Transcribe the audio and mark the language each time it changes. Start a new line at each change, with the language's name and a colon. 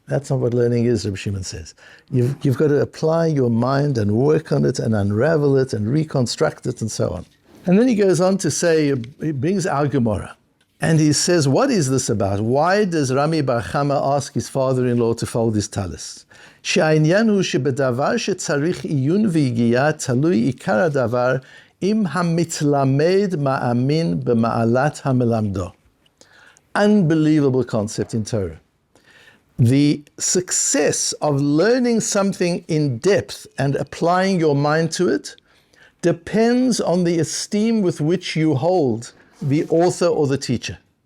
English: That's not what learning is, Rabbi Shimon says. You've got to apply your mind and work on it and unravel it and reconstruct it and so on. And then he goes on to say, he brings our Gemara. And he says, what is this about? Why does Rami Bar Kamma ask his father-in-law to fold his talis?
Hebrew: שהעניין הוא שבדבר שצריך עיון והגייה תלוי עיקר הדבר אם המתלמד מאמין במעלת המלמדו.
English: Unbelievable concept in Torah. The success of learning something in depth and applying your mind to it depends on the esteem with which you hold the author or the teacher.